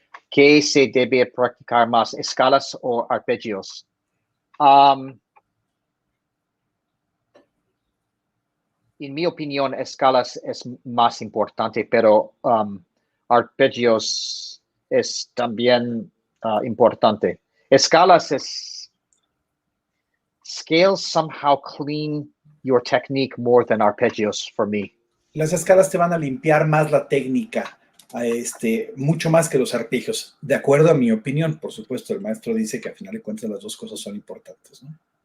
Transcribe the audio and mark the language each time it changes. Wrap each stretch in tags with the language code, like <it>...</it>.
<es>¿Qué se debe practicar más, escalas o arpegios? En mi opinión, escalas es más importante, pero arpegios es también importante. Escalas es...</es> <en>Scales somehow clean your technique more than arpeggios for me.</en> <es>Las escalas te van a limpiar más la técnica, mucho más que los arpegios, de acuerdo a mi opinión. Por supuesto, el maestro dice que al final de cuentas las dos cosas son importantes, ¿no?</es>